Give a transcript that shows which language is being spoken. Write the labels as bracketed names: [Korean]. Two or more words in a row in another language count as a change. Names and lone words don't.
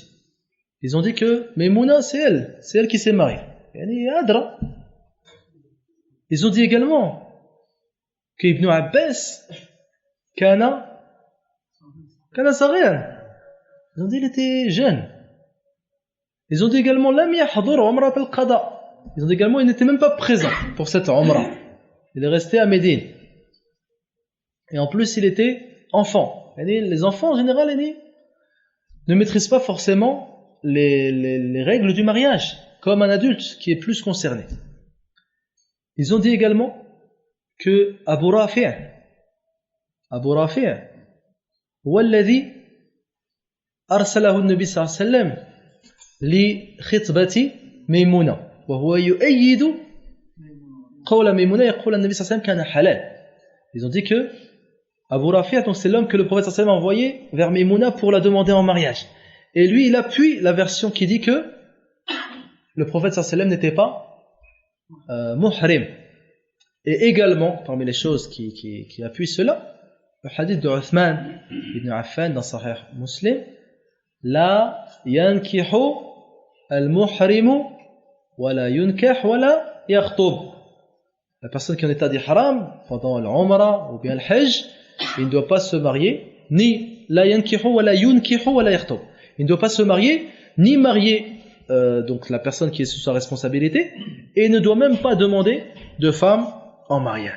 [French] Ils ont dit que Maimouna, c'est elle qui s'est mariée. Ils ont dit également qu'Ibn Abbas, [Arabic] كان صغير. [French] Ils ont dit qu'il était jeune. Ils ont dit également [Arabic] لم يحضر عمرة القضاء. [French] Ils ont dit également qu'il n'était même pas présent pour cette umrah. Il est resté à Médine. Et en plus, il était enfant. Les enfants, en général, ne maîtrisent pas forcément les règles du mariage, comme un adulte qui est plus concerné. Ils ont dit également que [Arabic] Abu Rafi' هو الذي أرسله النبي صلى الله عليه وسلم لخطبة ميمونة وهو يؤيد قول ميمونة يقول النبي صلى الله عليه وسلم كان حلال. [French] Ils ont dit que Abu Rafi', donc c'est l'homme que le prophète [Arabic] صلى الله عليه وسلم [French] a envoyé vers Maimouna pour la demander en mariage. Et lui, il appuie la version qui dit que le prophète [Arabic] صلى الله عليه وسلم [French] n'était pas muhrim. Et également, parmi les choses qui appuient cela, le hadith de Uthman ibn Affan dans Sahih Muslim, [Arabic] لا ينكح المحرم ولا ينكح ولا يخطب. [French] La personne qui est en état d'ihram pendant l'umrah ou bien le hajj, il ne doit pas se marier, ni [Arabic] لا ينكح ولا ينكح ولا يخطب. [French] Il ne doit pas se marier, ni marier donc la personne qui est sous sa responsabilité, et il ne doit même pas demander de femme en mariage.